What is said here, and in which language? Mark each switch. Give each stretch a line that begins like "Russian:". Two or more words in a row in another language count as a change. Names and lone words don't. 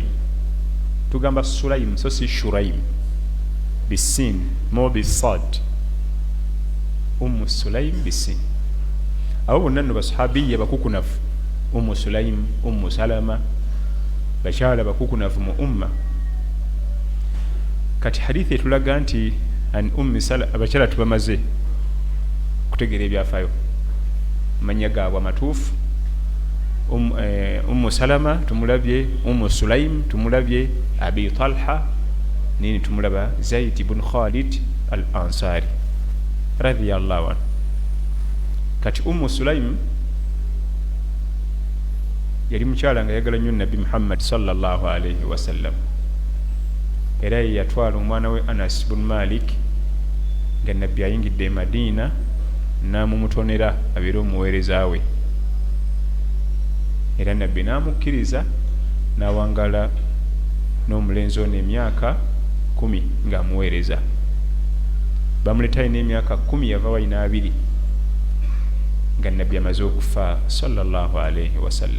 Ganda: Tugamba sulaim so si shuraim, bisin mo bisad, ummu sulaim bisin. Abo bonna nno basahabiya bakukunavu, ummu sulaim, ummu salama, bakyala bakukunavu mu umma. Kati hadithi etulaga nti an ummi salama, abakyala tubamaze kutegeera ebyafaayo, amanya gaabwe amatuufu. Ummu salama tumulabye, ummu sulaim tumulabye, abi talha nini tumulaba zaid ibn khalid al ansari
Arabic: radiyallahu anhu.
Ganda: Kati ummu sulaim yali mukyala nga yagala nnyo nabbi muhammad
Arabic: sallallahu alayhi wasallam,
Ganda: era ye yatwala omwana we anas bin malik nga nabbi ayingidde e madina n'amumutonera abeere omuweereza we, era nabbi n'amukkiriza n'awangala n'omulenzi ono emyaka 10 ng'amuweereza. Bamuletayo n'emyaka 10 yava walina 2 nga nabbi amaze okufa
Arabic: sallallahu alayhi wasallam.